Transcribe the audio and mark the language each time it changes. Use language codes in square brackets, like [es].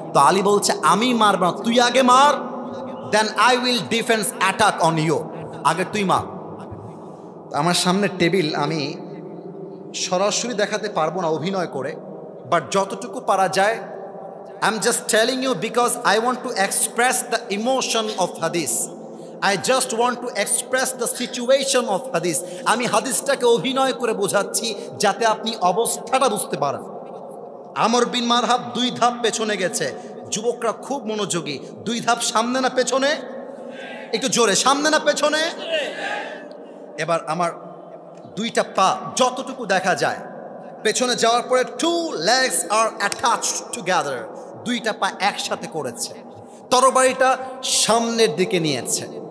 [bn] তো আলী বলছে আমি মারব না, তুই আগে মার, [en] Then I will defence attack on you. [bn] আগে তুই মার। আমার সামনে টেবিল, আমি সরাসরি দেখাতে পারবো না অভিনয় করে, [en] but [bn] যতটুকু পারা যায় [en] I am just telling you because I want to express the emotion of হাদিস। I just want to express the situation of hadith. [bn] আমি হাদিসটাকে অভিনয় করে বোঝাচ্ছি যাতে আপনি অবস্থাটা বুঝতে পারেন। আমর বিন মারহাব 2 ধাপ পেছনে গেছে। যুবকরা খুব মনোযোগী। 2 ধাপ সামনে না পেছনে? একটু জোরে, সামনে না পেছনে? এবার আমার 2টা পা যতটুকু দেখা যায় পেছনে যাওয়ার পরে [en] 2 legs are attached together, [bn] 2টা পা একসাথে করেছে, তরবারিটা সামনের দিকে নিয়েছে।